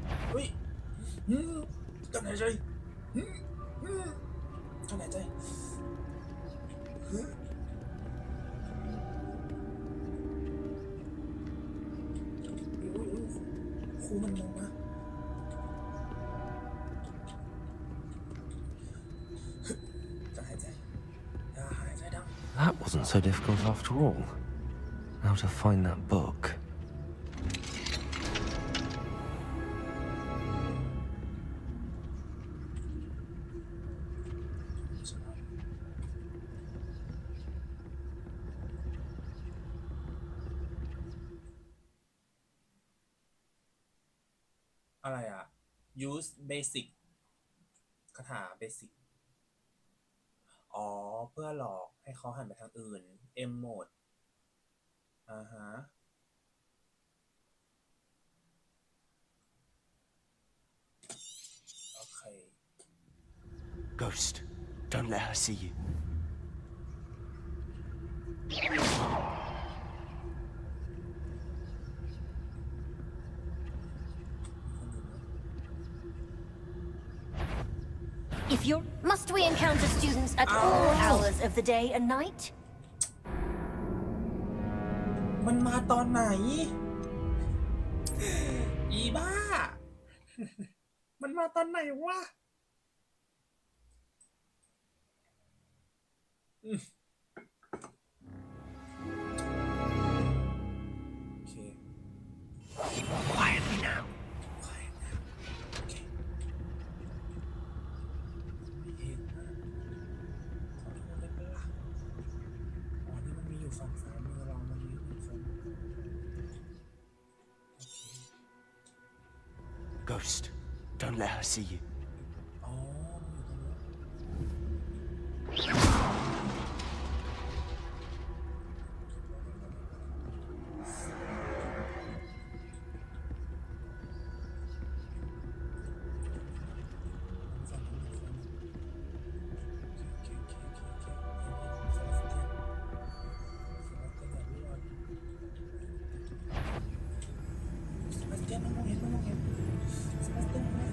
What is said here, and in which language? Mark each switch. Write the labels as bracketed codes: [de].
[th] เฮ้ยกันหายใจกันหายใจครูมันมองมากันหายใจอย่าหายใจดัง [en] That wasn't so difficult after all. How to find that book. [th] อะไรอ่ะ [en] use basic [th] คาถา basic อ๋อ เพื่อหลอกให้เขาหันไปทางอื่น M mode ฮะ โอเค [en] Ghost, don't let her see you. If you're... Must we encounter students at all hours of the day and night? [th] มันมาตอนไหน อีบ้า มันมาตอนไหนวะโอเค [en] Quietly now. [th] เห็นนะขอโทษได้ปะล่ะอ๋อนี่มันมีอยู่ฝั่งซ้ายมือเรามันมีอยู่ฝั่งโอเค [en] Ghost, don't let her see you. [th] อ๋อมันอยู่ตรงนี้ฝั่งนี้ฝั่งนี้โอเคโอเคโอเคโอเคเซบาสเตียนอย่ารั่วเซบาสเตียนมันมองเห็นมันมองเห็นเซบาสเตียน